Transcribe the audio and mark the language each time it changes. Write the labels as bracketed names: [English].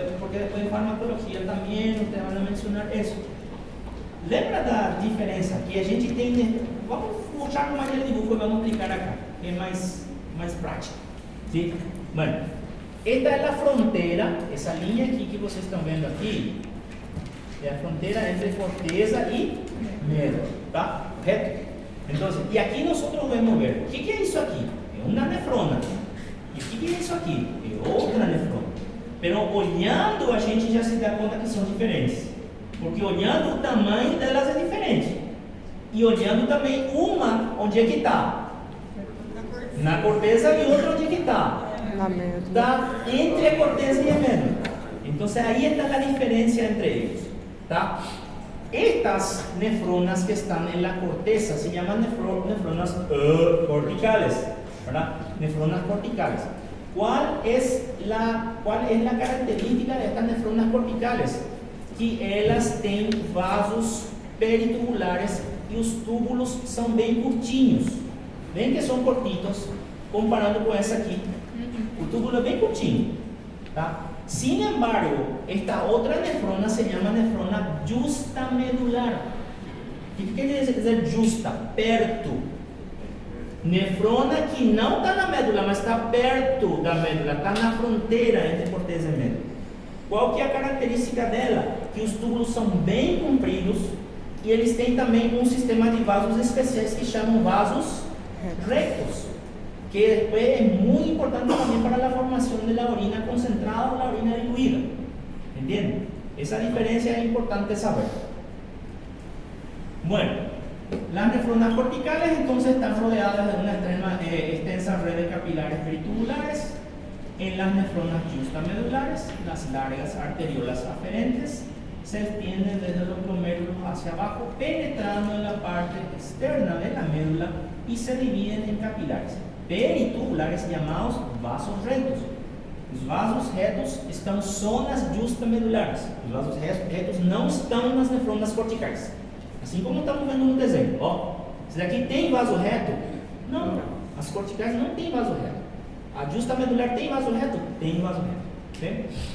[Spanish] Porque después en farmacología también ustedes van a mencionar eso. [Portuguese] Lembra da diferença que a gente tem? Vamos mostrar uma maneira de [Spanish] dibujo [Portuguese] e vamos aplicar acá, que é mais prático. [Spanish] ¿Sí? [Portuguese] Bueno, esta é a fronteira, essa linha aqui que vocês estão vendo aqui, é a fronteira entre corteza e médula, tá? Correto? Então, e aqui nós vamos ver, o que é isso aqui? É uma nefrona. E o que é isso aqui? É outra nefrona. Mas olhando a gente já se dá conta que são diferentes. Porque olhando o tamanho delas é diferente. E olhando também uma, onde é que está? Na corteza e outra onde é que está? Na médula. Está entre a corteza e a médula. Então aí está a diferença entre eles. ¿Tá? [Spanish] Estas nefronas que están en la corteza se llaman nefronas corticales, ¿verdad? Nefronas corticales. ¿Cuál es la característica de estas nefronas corticales? [Portuguese] Que elas têm vasos peritubulares e os túbulos são bem curtinhos. Bem que são curtitos, comparando com essa aqui. O túbulo é bem curtinho, tá? [Spanish] Sin embargo, esta [Portuguese] outra [Spanish] nefrona se llama nefrona justamedular. [Portuguese] O que quer dizer justa? Perto. Nefrona que não está na médula, mas está perto da médula, está na fronteira entre corteza e médula. Qual que é a característica dela? Que os túbulos são bem compridos e eles têm também um sistema de vasos especiais que chamam vasos rectos, que é muito importante também para a formação da orina concentrada ou da orina diluída. Entende? Essa diferença é importante saber. [Spanish] Bueno, las nefronas corticales entonces están rodeadas de una extensa red de capilares peritubulares. En las nefronas justamedulares, las largas arteriolas aferentes se extienden desde los glomérulos hacia abajo, penetrando en la parte externa de la médula y se dividen en capilares peritubulares llamados vasos rectos. [Portuguese] Os vasos retos estão só nas justamedulares. Os vasos retos não estão nas nefronas corticais. Assim como estamos vendo no desenho. Ó, esse daqui tem vaso reto? Não. As corticais não tem vaso reto. A justamedular tem vaso reto? Tem vaso reto. Okay?